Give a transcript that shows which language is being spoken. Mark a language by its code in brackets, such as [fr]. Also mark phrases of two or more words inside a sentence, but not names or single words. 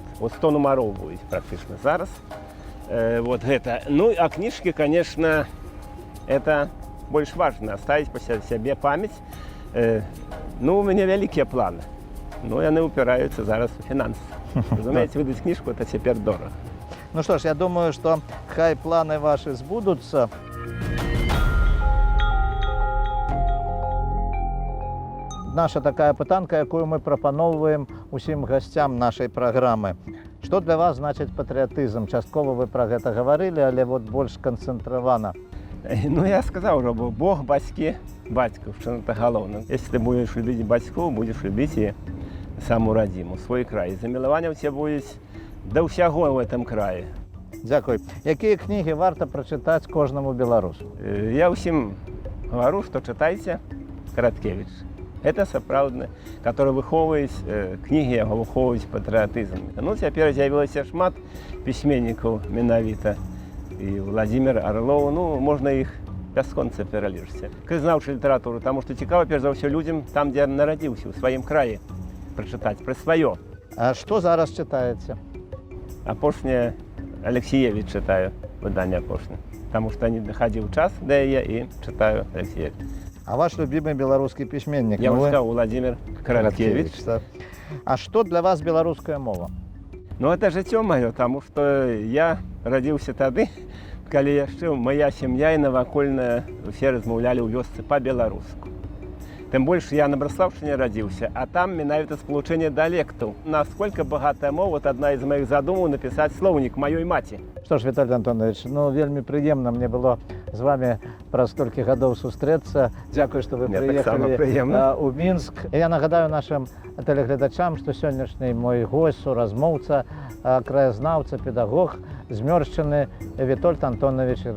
[ru] Вот 100 номеров будет практически зараз. Вот это. Ну, а книжки, конечно, это больше важно, оставить по себе память. Ну, у меня великие планы, но они упираются зараз в финансы. Разумеете, выдать книжку, это теперь дорого. Ну что ж, я думаю, что хай планы ваши сбудутся. [be] Наша такая пытанка, якую мы прапаноўваем усім гасцям нашай праграмы. Што для вас значыць патрыятызм? Часткова вы пра гэта гаварылі, але вот больш канцэнтравана. [ru] Ну, я сказал уже, Бог, [be] бацькі, бацькаў, [ru] что это галоўна. Если ты будешь любить бацькоў, будешь любить и саму радзіму, свой край. [be] Замілаванне ў тебе будет да ўсяго в этом крае. Дзякуй. Якія кнігі варта прачытаць кожнаму беларусу? [ru] Я ўсім говорю, что читайте Караткевич. [be] Это сапраўдны, который выхоўваюць кнігі, яго выхоўваюць патрыятызм. Ну, цяпер з'явілася шмат пісьменнікаў менавіта. И Владимир Орлов, ну, можно их бясконца пералічыць. Краязнаўчую літаратуру, [ru] потому что [be] цікава, перш за ўсё, [ru] людям там, где [be] нарадзіўся, у сваім краі, прачытаць пра сваё. А што зараз чытаеце? Апошняе Алексеевич читаю, выданне апошняе. [ru] Потому что не доходил час до яе и читаю Алексеевич. А ваш любимый белорусский письменник? Я сказал, Владимир Караткевич. А что для вас белорусская мова? [be] Ну, это жыццё маё, [ru] потому что я родился [be] тады, калі яшчэ моя сям'я і навакольная усе размаўлялі ў вёсцы па-беларуску. Тым больш я на Браслаўшчыне радзіўся, а там менавіта спалучэнне дыялектаў. [ru] Насколько багатая мова, вот одна из моих [be] задумаў напісаць слоўнік маёй маці. Што ж, Віталій Антонович, ну вельмі прыемна мне было з вами праз столькі гадоў сустрэцца. Дзякую, што вы прыехалі ў Мінск. Я нагадаю нашым тэлегледачам, што сённяшні мой госць, суразмоўца, краязнаўца, педагог, змёршчыны Вітольд Антонович Ермалёнак.